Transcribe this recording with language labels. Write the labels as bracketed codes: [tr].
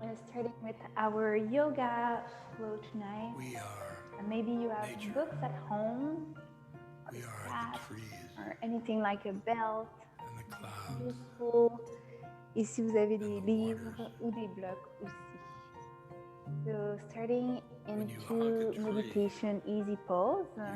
[en] starting with our yoga flow tonight. Maybe you have books at home, or staff, or anything like a belt. Useful. [fr] Et si vous avez des livres ou des blocs aussi. [en] So starting into meditation easy pose.